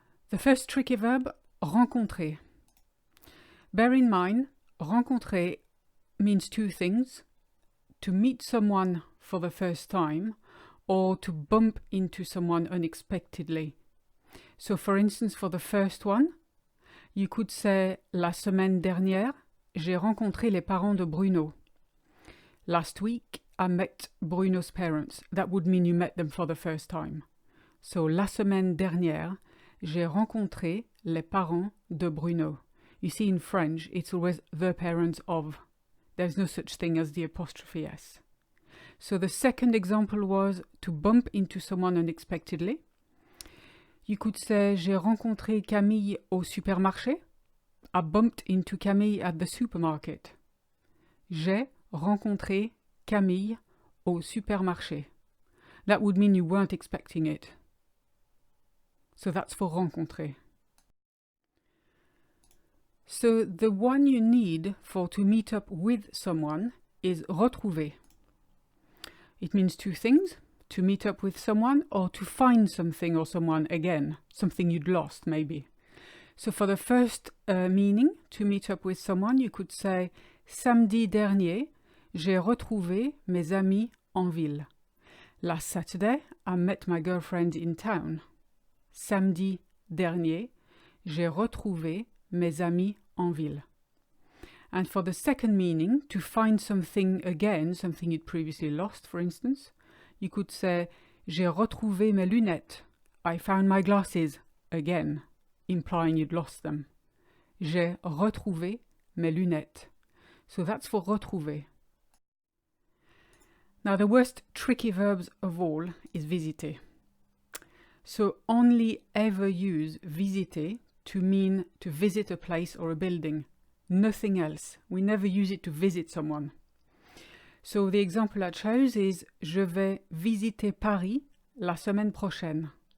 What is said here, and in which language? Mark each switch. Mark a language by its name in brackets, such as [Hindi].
[English] The first tricky verb, [French] rencontrer. [English] Bear in mind, rencontrer means two things: to meet someone for the first time or to bump into someone unexpectedly. So for instance, for the first one, you could say [French] la semaine dernière, j'ai rencontré les parents de Bruno. [English] Last week, I met Bruno's parents. That would mean you met them for the first time. So [French] la semaine dernière, j'ai rencontré les parents de Bruno. [English] You see, in French, it's always the parents of. There's no such thing as the apostrophe S. So the second example was to bump into someone unexpectedly. You could say, [French] j'ai rencontré Camille au supermarché. [English] I bumped into Camille at the supermarket. [French] J'ai rencontré Camille au supermarché. [English] That would mean you weren't expecting it. So that's for rencontrer. So the one you need for to meet up with someone is retrouver. It means two things: to meet up with someone or to find something or someone again, something you'd lost maybe. So for the first meaning, to meet up with someone, you could say [French] samedi dernier, j'ai retrouvé mes amis en ville. [English] Last Saturday, I met my girlfriend in town. [French] Samedi dernier, j'ai retrouvé mes amis en ville. [English] And for the second meaning, to find something again, something you'd previously lost, for instance, you could say [French] j'ai retrouvé mes lunettes. [English] I found my glasses again, implying you'd lost them. [French] J'ai retrouvé mes lunettes. [English] So that's for retrouver. Now the worst tricky verbs of all is visiter. So only ever use visiter to mean to visit a place or a building. Nothing else. We never use it to visit someone. So the example I chose is [French] je vais visiter Paris la semaine prochaine.